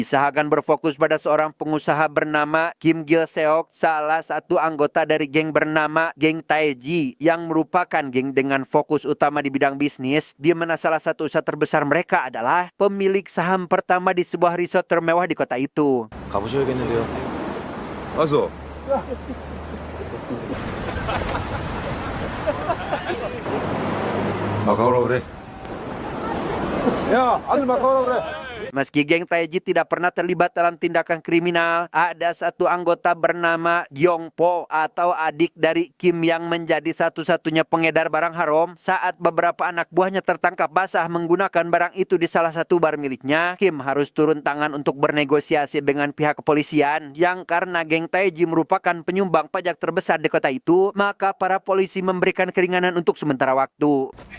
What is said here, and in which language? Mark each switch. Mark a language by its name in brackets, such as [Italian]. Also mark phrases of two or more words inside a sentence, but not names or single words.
[Indonesian] Kisah akan berfokus pada seorang pengusaha bernama Kim Gil Seok, salah satu anggota dari geng bernama Geng Taeji yang merupakan geng dengan fokus utama di bidang bisnis, di mana salah satu usaha terbesar mereka adalah pemilik saham pertama di sebuah resort termewah di kota itu. [Korean] 가보셔야겠는데요. 와서 마카오라 그래. 야, 아들 마카오라 그래. [Indonesian] Meski geng Taeji tidak pernah terlibat dalam tindakan kriminal, ada satu anggota bernama Gyongpo atau adik dari Kim yang menjadi satu-satunya pengedar barang haram. Saat beberapa anak buahnya tertangkap basah menggunakan barang itu di salah satu bar miliknya, Kim harus turun tangan untuk bernegosiasi dengan pihak kepolisian yang karena geng Taeji merupakan penyumbang pajak terbesar di kota itu, maka para polisi memberikan keringanan untuk sementara waktu.